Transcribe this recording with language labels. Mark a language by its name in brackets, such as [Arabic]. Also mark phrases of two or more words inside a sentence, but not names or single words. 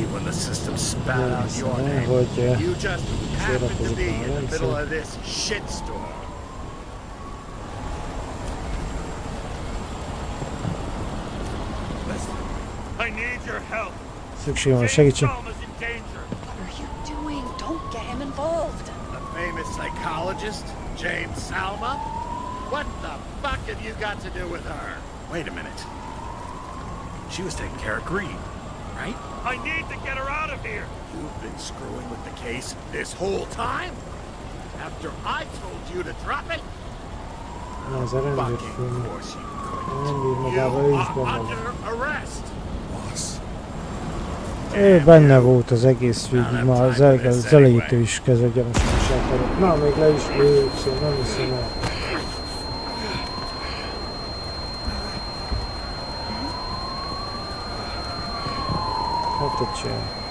[English] the system spat out your name. You just happen to be in the middle of this shitstorm. I need your help. [Hungarian] Szükség van segítség. [English] What are you doing? Don't get him involved. A famous psychologist, James Salma? What the fuck have you got to do with her? Wait a minute. She was taking care of Green, right? I need to get her out of here. You've been screwing with the case this whole time? After I told you to drop it? Fucking course you couldn't. You are under arrest. [Hungarian] Ő benne volt az egész végig, már az elejétől is kezdve gyanúsítását. Na, még le is lőtt, nem hiszem el. Hát ott csinál.